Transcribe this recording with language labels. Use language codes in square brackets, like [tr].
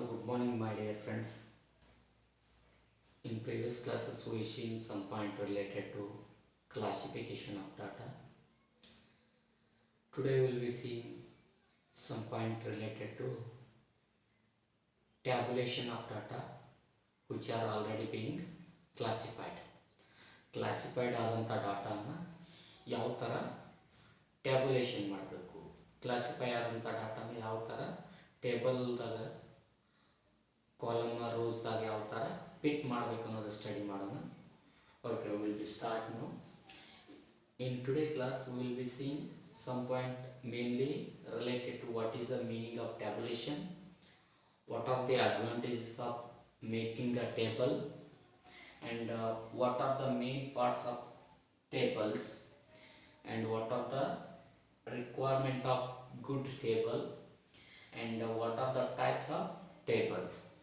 [en] morning, my dear friends. In previous classes, we seen some point related to classification of data. Today, we will be seeing some point related to tabulation of data, which are already being classified. [kn] Classified ಆದಂಥ ಡಾಟಾನ ಯಾವ ಥರ ಟ್ಯಾಬುಲೇಷನ್ ಮಾಡಬೇಕು, classify ಆದಂಥ ಡಾಟಾನ ಯಾವ ಥರ ಟೇಬಲ್ದಾಗ column ರೋಸ್ದಾಗ ಯಾವ ಥರ pit ಮಾಡಬೇಕು ಅನ್ನೋದು ಸ್ಟಡಿ ಮಾಡೋಣ. [en] Okay, we will be start now. In today class, we will be seeing some point mainly related to what is the meaning of tabulation, what are the advantages of making a table, and what are the main parts of tables, and what are the requirement of good table, and what are the types of tables.